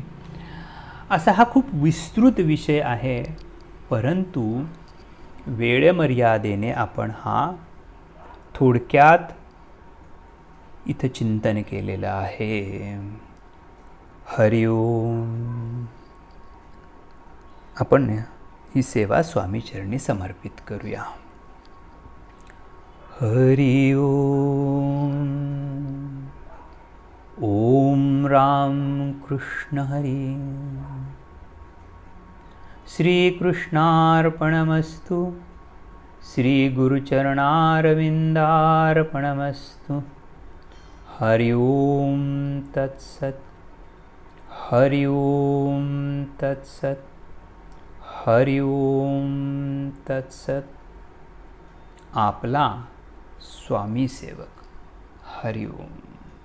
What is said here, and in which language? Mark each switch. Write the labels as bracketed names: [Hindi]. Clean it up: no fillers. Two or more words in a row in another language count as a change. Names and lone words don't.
[Marathi] असा हा खूप विस्तृत विषय आहे, परंतु वेळमर्यादेने आपण हा थोडक्यात इथं चिंतन केलेलं आहे. हरि ओम. आपण ही सेवा स्वामीचरणी समर्पित करूया. हरि ओम. ओम राम कृष्ण हरी. [Sanskrit] श्रीकृष्णार्पणमस्तु. श्रीगुरुचरणारविन्दार्पणमस्तु. हरि ओम तत्सत्. हरि ओम तत्सत्. हरि ओम तत्सत्. [Marathi] आपला स्वामी सेवक. हरि ओम.